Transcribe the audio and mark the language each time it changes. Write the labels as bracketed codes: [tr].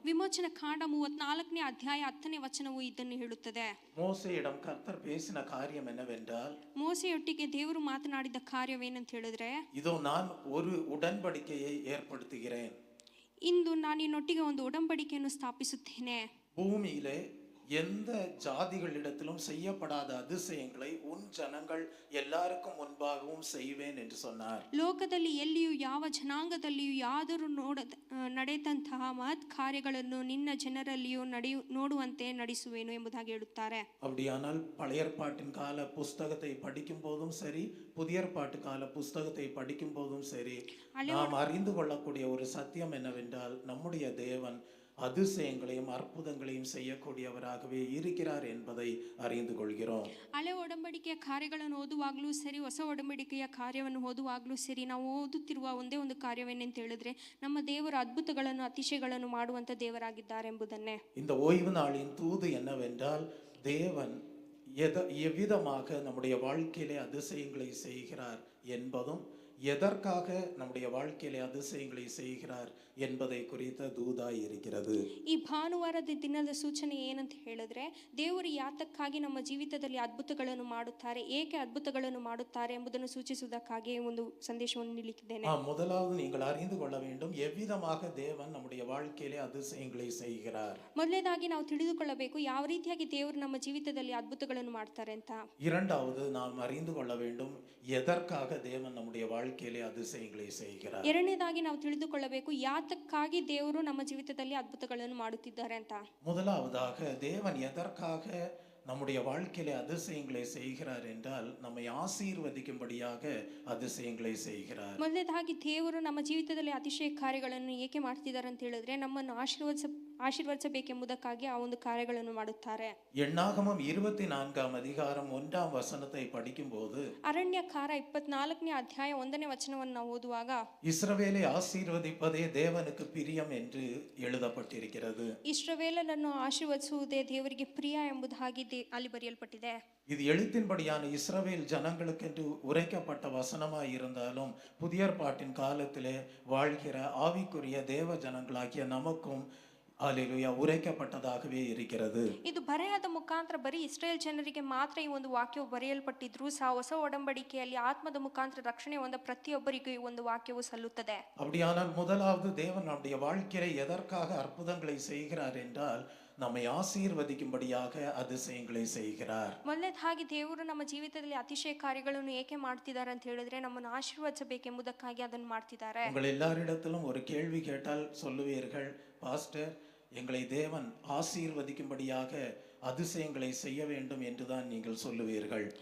[kn] ವಿಮೋಚನ ಕಾಂಡ 34ನೇ ಅಧ್ಯಾಯ 10ನೇ ವಚನವು ಇದನ್ನು ಹೇಳುತ್ತದೆ. [ta] மோசேயிடம் கர்த்தர் பேசின காரியம் என்னவென்றால், [kn] ಮೋಸೆಯೊಟ್ಟಿಗೆ ದೇವರು ಮಾತನಾಡಿದ ಕಾರ್ಯವೇನಂತ ಹೇಳಿದ್ರೆ, [ta] இதோ நான் ஒரு உடன்படிக்கையை ஏற்படுத்துகிறேன். [kn] ಇಂದು ನಾನು ನಿನ್ನೊಟ್ಟಿಗೆ ಒಂದು ಒಡಂಬಡಿಕೆಯನ್ನು ಸ್ಥಾಪಿಸುತ್ತೇನೆ. [ta] பூமியிலே எந்த ஜாதிகளிடத்திலும் செய்யப்படாத அதிசயங்களை உன் ஜனங்கள் எல்லாருக்கும் முன்பாகவும் செய்வேன் என்று சொன்னார். [kn] ಲೋಕದಲ್ಲಿ ಎಲ್ಲಿಯೂ ಯಾವ ಜನಾಂಗದಲ್ಲಿಯೂ ಯಾದರೂ ನಡೆದಂತಹ ಮಹತ್ ಕಾರ್ಯಗಳನ್ನು ನಿನ್ನ ಜನರಲ್ಲಿಯೂ ನೋಡುವಂತೆ ನಡೆಸುವೆನು ಎಂಬುದಾಗಿ ಹೇಳುತ್ತಾರೆ. [ta] அப்படியானால் பழைய ஏற்பாட்டின் கால புஸ்தகத்தை படிக்கும் போதும் சரி, புதிய ஏற்பாட்டு கால புஸ்தகத்தை படிக்கும் போதும் சரி, நாம் அறிந்து கொள்ளக்கூடிய ஒரு சத்தியம் என்னவென்றால், நம்முடைய தேவன் அதிசயங்களையும் அற்புதங்களையும் செய்யக்கூடியவராகவே இருக்கிறார் என்பதை அறிந்து கொள்கிறோம். [kn] ಹಳೆ ಒಡಂಬಡಿಕೆಯ ಕಾರ್ಯಗಳನ್ನು ಓದುವಾಗಲೂ ಸರಿ, ಹೊಸ ಒಡಂಬಡಿಕೆಯ ಕಾರ್ಯವನ್ನು ಓದುವಾಗಲೂ ಸರಿ, ನಾವು ಓದುತ್ತಿರುವ ಒಂದೇ ಒಂದು ಕಾರ್ಯವೇನೆಂತ ಹೇಳಿದ್ರೆ, ನಮ್ಮ ದೇವರು ಅದ್ಭುತಗಳನ್ನು ಅತಿಶಯಗಳನ್ನು ಮಾಡುವಂತ ದೇವರಾಗಿದ್ದಾರೆ ಎಂಬುದನ್ನೇ. [ta] இந்த ஓய்வு நாளின் தூது என்னவென்றால், தேவன் எவ்விதமாக நம்முடைய வாழ்க்கையிலே அதிசயங்களை செய்கிறார் என்பதும், எதற்காக நம்முடைய வாழ்க்கையிலே அதிசயங்களை செய்கிறார் என்பதை குறித்த தூதாய் இருக்கிறது. [kn] ಈ ಭಾನುವಾರದ ದಿನದ ಸೂಚನೆ ಏನಂತ ಹೇಳಿದ್ರೆ, ದೇವರು ಯಾತಕ್ಕಾಗಿ ನಮ್ಮ ಜೀವಿತದಲ್ಲಿ ಅದ್ಭುತಗಳನ್ನು ಮಾಡುತ್ತಾರೆ, ಏಕೆ ಅದ್ಭುತಗಳನ್ನು ಮಾಡುತ್ತಾರೆ ಎಂಬುದನ್ನು ಸೂಚಿಸುವುದಕ್ಕಾಗಿ ಒಂದು ಸಂದೇಶವನ್ನು ನೀಡಲಿದ್ದೇನೆ. [ta] முதலாவது நீங்கள் அறிந்து கொள்ள வேண்டும், எவ்விதமாக தேவன் நம்முடைய வாழ்க்கையிலே அதிசயங்களை செய்கிறார். [kn] ಮೊದಲನೇದಾಗಿ ನಾವು ತಿಳಿದುಕೊಳ್ಳಬೇಕು ಯಾವ ರೀತಿಯಾಗಿ ದೇವರು ನಮ್ಮ ಜೀವಿತದಲ್ಲಿ ಅದ್ಭುತಗಳನ್ನು ಮಾಡ್ತಾರೆ ಅಂತ. [ta] இரண்டாவது நாம் அறிந்து கொள்ள வேண்டும், எதற்காக தேவன் நம்முடைய வாழ்க்கையிலே அதிசயங்களை செய்கிறார். [kn] ಎರಡನೇದಾಗಿ ನಾವು ತಿಳಿದುಕೊಳ್ಳಬೇಕು ಯಾತಕ್ಕಾಗಿ ದೇವರು ನಮ್ಮ ಜೀವಿತದಲ್ಲಿ ಅದ್ಭುತಗಳನ್ನು ಮಾಡುತ್ತಿದ್ದಾರೆ ಅಂತ. [ta] முதலாவதாக தேவன் எதற்காக நம்முடைய வாழ்க்கையிலே அதிசயங்களை செய்கிறார் என்றால், நம்மை ஆசீர்வதிக்கும்படியாக அதிசயங்களை செய்கிறார். [kn] ಮೊದಲನೇದಾಗಿ ದೇವರು ನಮ್ಮ ಜೀವಿತದಲ್ಲಿ ಅತಿಶಯ ಕಾರ್ಯಗಳನ್ನು ಏಕೆ ಮಾಡ್ತಿದ್ದಾರೆ ಅಂತ ಹೇಳಿದ್ರೆ, ನಮ್ಮನ್ನು ಆಶೀರ್ವದಿಸಬೇಕೆಂಬುದಕ್ಕಾಗಿ ಆ ಒಂದು ಕಾರ್ಯಗಳನ್ನು ಮಾಡುತ್ತಾರೆ. [ta] எண்ணாகமம் 24ஆம் அதிகாரம் 1ஆம் வசனத்தை படிக்கும்போது, [kn] ಅರಣ್ಯಕಾಲ 24ನೇ ಅಧ್ಯಾಯ 1ನೇ ವಚನವನ್ನು ನಾವು ಓದುವಾಗ, [ta] இஸ்ரவேலை ஆசீர்வதிப்பதே தேவனுக்கு பிரியம் என்று எழுதப்பட்டிருக்கிறது. [kn] ಇಸ್ರಾಯೇಲರನ್ನು ಆಶೀರ್ವದಿಸುವುದೇ ದೇವರಿಗೆ ಪ್ರಿಯ ಎಂಬುದಾಗಿ ಅಲ್ಲಿ ಬರೆಯಲ್ಪಟ್ಟಿದೆ. [ta] இது எழுத்தின்படியான இஸ்ரவேல் ஜனங்களுக்கென்று உரைக்கப்பட்ட வசனமாய் இருந்தாலும், புதிய ஏற்பாட்டின் காலத்திலே வாழ்கிற ஆவிக்குரிய தேவ ஜனங்களாகிய நமக்கும் அல்லேலூயா உரைக்கப்பட்டதாகவே இருக்கிறது. [kn] ಇದು ಬರೆಯದ ಮುಖಾಂತರ ಬರೀ ಇಸ್ರೇಲ್ ಜನರಿಗೆ ಮಾತ್ರ ಈ ಒಂದು ವಾಕ್ಯವು ಬರೆಯಲ್ಪಟ್ಟಿದ್ರು ಸಹ, ಹೊಸ ಒಡಂಬಡಿಕೆಯಲ್ಲಿ ಆತ್ಮದ ಮುಖಾಂತರ ರಕ್ಷಣೆ ಹೊಂದ ಪ್ರತಿಯೊಬ್ಬರಿಗೂ ಈ ಒಂದು ವಾಕ್ಯವು ಸಲ್ಲುತ್ತದೆ. [ta] அப்படியானால் முதலாவது தேவன் நம்முடைய வாழ்க்கையிலே எதற்காக அற்புதங்களை செய்கிறார் என்றால், நம்மை ஆசீர்வதிக்கும்படியாக அதிசயங்களை செய்கிறார். [kn] ಮೊದಲನೇದಾಗಿ ದೇವರು ನಮ್ಮ ಜೀವಿತದಲ್ಲಿ ಅತಿಶಯ ಕಾರ್ಯಗಳನ್ನು ಏಕೆ ಮಾಡ್ತಿದ್ದಾರೆ ಅಂತ ಹೇಳಿದ್ರೆ, ನಮ್ಮನ್ನು ಆಶೀರ್ವದಿಸಬೇಕೆಂಬುದಕ್ಕಾಗಿ ಅದನ್ನು ಮಾಡ್ತಿದ್ದಾರೆ. [ta] உங்கள் எல்லாரிடத்திலும் ஒரு கேள்வி கேட்டால் சொல்லுவீர்கள், பாஸ்டர், எங்களை தேவன் ஆசீர்வதிக்கும்படியாக அதிசயங்களை செய்ய வேண்டும் என்றுதான் நீங்கள் சொல்லுவீர்கள்.